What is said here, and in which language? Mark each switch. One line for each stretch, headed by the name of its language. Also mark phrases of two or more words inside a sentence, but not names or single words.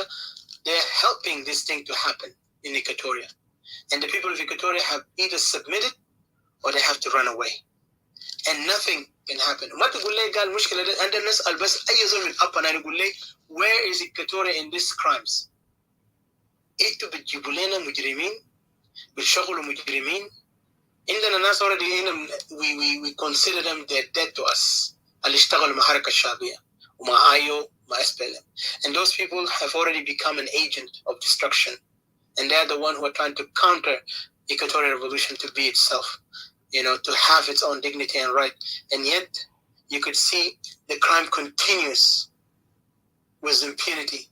English: They're helping this thing to happen in Equatoria. And the people of Equatoria have either submitted or they have to run away. And nothing can happen. Where is Equatoria in these crimes?
Arabic: Itu bijibulena mujrimin, bishagulu mujrimin. Indana nas
English: already we consider them they're dead to us.
Arabic: Alishtagal maharaka shabia, uma ayo, ma SPLM.
English: And those people have already become an agent of destruction. And they're the one who are trying to counter Equatorial Revolution to be itself, to have its own dignity and right. And yet, you could see the crime continues with impunity.